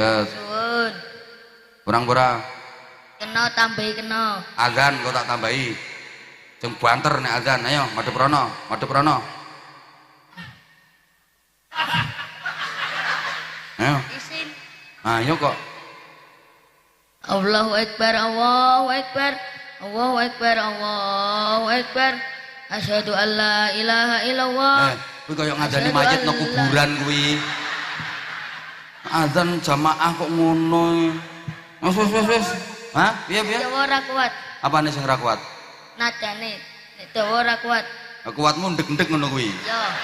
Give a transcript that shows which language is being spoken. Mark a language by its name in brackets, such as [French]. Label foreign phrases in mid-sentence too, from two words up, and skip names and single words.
[Javanese] Suwun. Kurang ora? Kena tambahi kena. Azan kok tak tambahi. Sing banter nek azan, ayo madhep rono, madhep rono. Ayo. Isin. Ayo kok. [Arabic] الله أكبر, الله أكبر, الله أكبر, الله أكبر. أشهد أن لا إله إلا الله. [Javanese] Kuwi kaya ngajani mayit nang kuburan kuwi. Azan jamaah kok ngono. Wis. Hah? Piye? Dawa ora kuat. Apane sing ora kuat? Nadane nek dawa ora kuat. Kuatmu ndek-ndek ngono kuwi. Ya.